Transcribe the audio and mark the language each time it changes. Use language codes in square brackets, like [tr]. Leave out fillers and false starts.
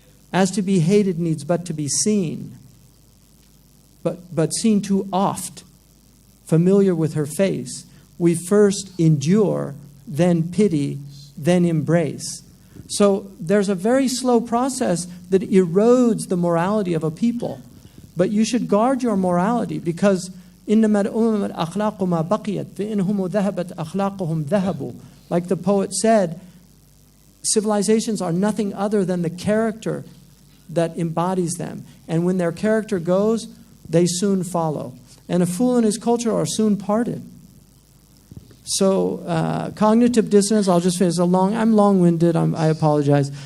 [en] As to be hated needs but to be seen. But seen too oft, familiar with her face. We first endure, then pity, then embrace. So there's a very slow process that erodes the morality of a people. But you should guard your morality, because [ar] إِنَّمَا الْأُمَمَ الْأَخْلَاقُ مَا بَقِيَتْ فَإِنْهُمُ ذَهَبَتْ أَخْلَاقُهُمْ ذَهَبُوا. [en] Like the poet said, civilizations are nothing other than the character that embodies them. And when their character goes, they soon follow. And a fool and his culture are soon parted. So cognitive dissonance, I'll just finish. I'm long-winded, I apologize.